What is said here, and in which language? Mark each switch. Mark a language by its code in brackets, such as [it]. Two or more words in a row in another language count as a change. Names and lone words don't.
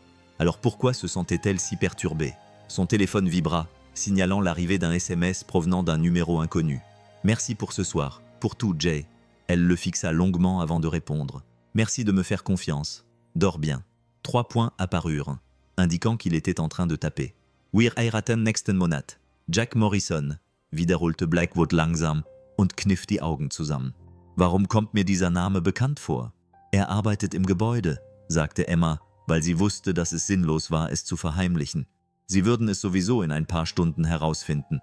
[fr] Alors pourquoi se sentait-elle si perturbée ? Son téléphone vibra, signalant l'arrivée d'un SMS provenant d'un numéro inconnu. « Merci pour ce soir, pour tout, Jay. » Elle le fixa longuement avant de répondre. « Merci de me faire confiance. Dors bien. » 3 points apparurent, indiquant qu'il était en train de taper. [de] « Wir heiraten nächsten Monat. Jack Morrison » wiederholte Blackwood langsam und kniff die Augen zusammen. « Warum kommt mir dieser Name bekannt vor? »« Er arbeitet im Gebäude » sagte Emma, weil sie wusste, dass es sinnlos war, es zu verheimlichen. Sie würden es sowieso in ein paar Stunden herausfinden.